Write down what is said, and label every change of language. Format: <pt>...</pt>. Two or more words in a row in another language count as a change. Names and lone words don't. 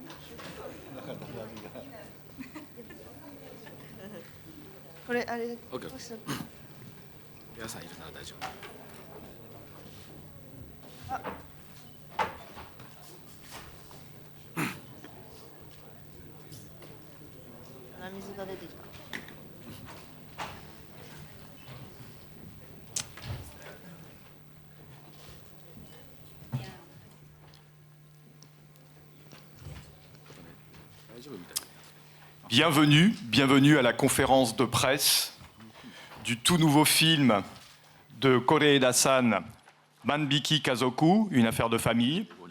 <ja>これあれ。オッケー。皆さんいるなら大丈夫。鼻水が出てきた。</ja> <fr>Bienvenue, bienvenue à la conférence de presse du tout nouveau film de Koreeda-san, Manbiki Kazoku, une affaire de famille.</fr>